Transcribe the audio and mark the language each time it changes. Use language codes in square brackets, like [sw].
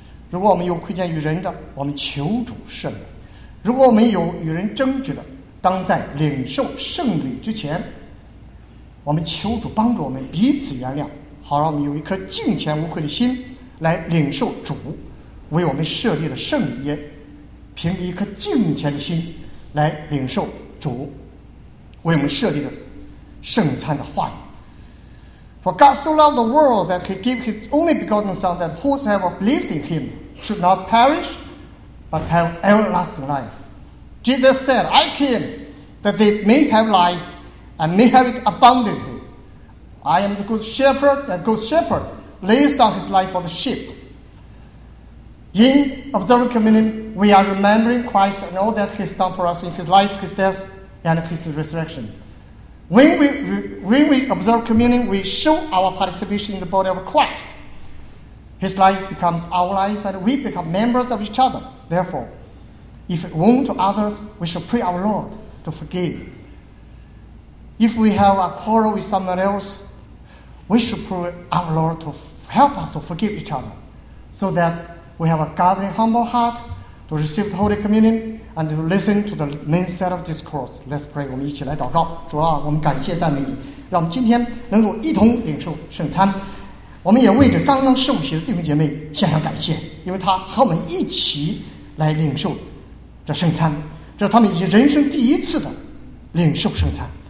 [zh] 如果我们有亏欠于人的，我们求主赦免；如果我们有与人争执的，当在领受圣礼之前，我们求主帮助我们彼此原谅，好让我们有一颗敬虔无愧的心来领受主为我们设立的圣礼，凭着一颗敬虔的心来领受主为我们设立的圣餐的话语。 [en] For God so loved the world that he gave his only begotten Son, that whosoever believes in him should not perish, but have everlasting life. Jesus said, I came that they may have life and may have it abundantly. I am the good shepherd, and the good shepherd lays down his life for the sheep. In observing communion, we are remembering Christ and all that he has done for us in his life, his death, and his resurrection. When we observe communion, we show our participation in the body of Christ. His life becomes our life, and we become members of each other. Therefore, if we wound to others, we should pray our Lord to forgive. If we have a quarrel with someone else, we should pray our Lord to help us to forgive each other, so that we have a godly, humble heart to receive the Holy Communion. And to listen to the main set of discourse. Let's pray. [zh] 我们一起来祷告。主啊，我们感谢赞美你，让我们今天能够一同领受圣餐。我们也为着刚刚受洗的弟兄姐妹献上感谢，因为他和我们一起来领受这圣餐，这是他们以人生第一次的领受圣餐。